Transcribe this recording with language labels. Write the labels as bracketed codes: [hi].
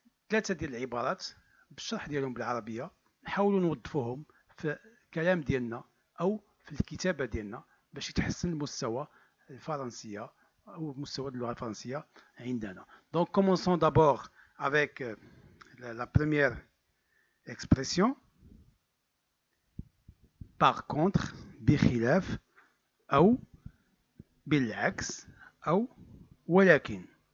[ar] 3 ديال العبارات بالشرح ديالهم بالعربيه نحاولوا نوظفوهم في الكلام ديالنا او في الكتابه ديالنا باش يتحسن المستوى الفرنسيه او مستوى اللغه الفرنسيه عندنا. [fr] Donc commençons d'abord avec la première expression. Par contre, [ar] بخلاف او بالعكس او ولكن.